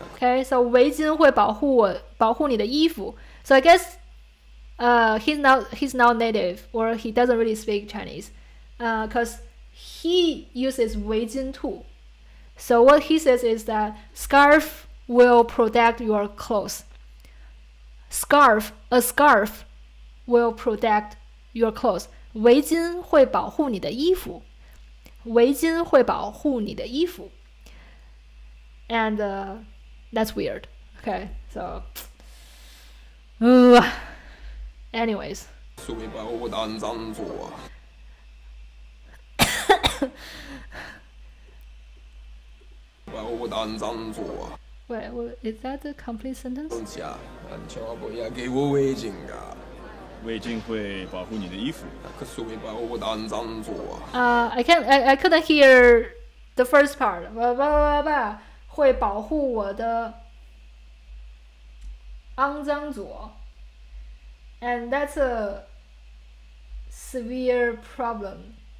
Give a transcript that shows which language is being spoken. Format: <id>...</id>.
<en>okay, so</en> <zh>围巾会保护你的衣服.</zh> <en>So I guess he's not native, or he doesn't really speak Chinese, because he uses 围巾兔. So what he says is that scarf will protect your clothes. A scarf will protect your clothes.</en> <zh>围巾会保护你的衣服。围巾会保护你的衣服。</zh> <en>And that's weird. Okay, so anyways.</en> <zh>所以把我当张做啊。把我当张做啊。</zh> <en>Wait, is that the complete sentence?</en> <zh>家，千万不要给我围巾啊！围巾会保护你的衣服。可所以把我当张做啊。</zh> <en>I couldn't hear the first part.</en> <zh>会保护我的肮脏左。</zh> <en>And that's a severe problem.</en>